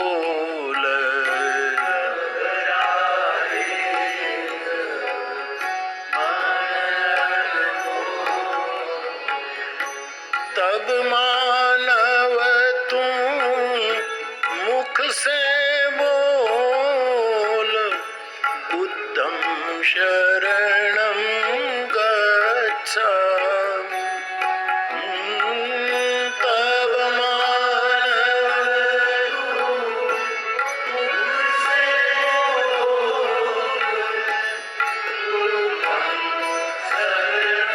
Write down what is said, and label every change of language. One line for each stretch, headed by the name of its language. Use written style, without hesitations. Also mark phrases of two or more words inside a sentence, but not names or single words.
Hindi: तब मानव तुम मुख से बोल,
Pali: बुद्धं शरणं गच्छामि।
Hindi: तब मानव तुम मुख से बोल,
Pali: बुद्धं शरणं